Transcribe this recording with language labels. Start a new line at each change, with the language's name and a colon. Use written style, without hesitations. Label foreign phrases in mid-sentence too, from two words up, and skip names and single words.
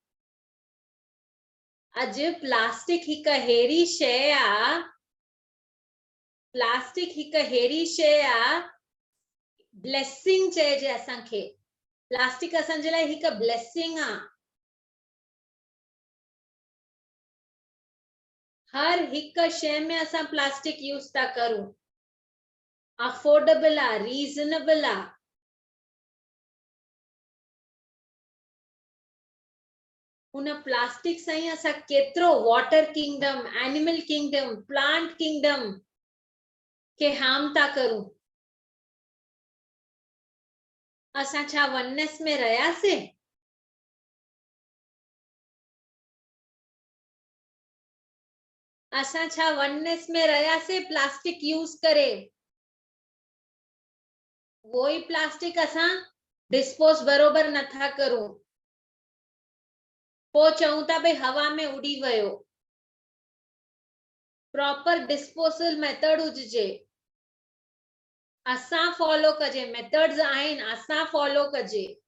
Sindhi: अॼु प्लास्टिक हिकु अहिड़ी शइ आहे प्लास्टिक हिकु अहिड़ी शइ आहे ब्लेसिंग चइजे असांखे प्लास्टिक असांजे लाइ हिकु ब्लेसिंग आहे हर हिकु शइ में असां
English: plastic use
Sindhi: था करूं अफोर्डेबल आहे रीज़नेबल आहे उन प्लास्टिक सां ई असां केतिरो
English: water kingdom, animal kingdom, plant kingdom
Sindhi: के हार्म था करूं। असां छा वननेस में रहियासीं? असां छा वननेस में रहियासीं
English: plastic use
Sindhi: करे? वो ही प्लास्टिक असां डिस्पोज बरोबर नथा करूं, पो चऊं था भई हवा में उड़ी वयो।
English: proper disposal method
Sindhi: हुजे, असां फॉलो कजे, मेथड्स आहिनि, असां फॉलो कजे।